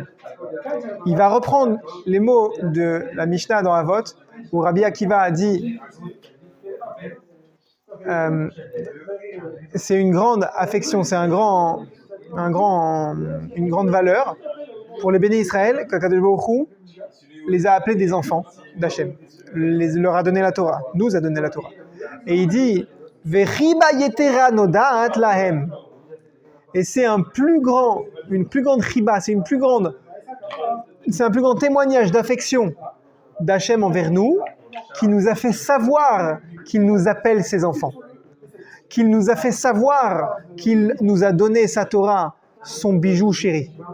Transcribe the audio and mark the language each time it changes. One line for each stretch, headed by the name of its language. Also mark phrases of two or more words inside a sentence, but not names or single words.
French: Il va reprendre les mots de la Mishnah dans Avot, où Rabbi Akiva a dit c'est une grande affection, c'est une grande valeur pour les bénis Israël qu'
Hebrew: הקדוש ברוך הוא
French: les a appelés des enfants d'Hachem, leur a donné la Torah, nous a donné la Torah. Et il dit
Hebrew: וחיבה יתרה נודעת להם.
French: Et c'est une plus grande chiba, c'est un plus grand témoignage d'affection d'Hachem envers nous, qui nous a fait savoir qu'il nous appelle ses enfants, qu'il nous a fait savoir qu'il nous a donné sa Torah, son bijou chéri.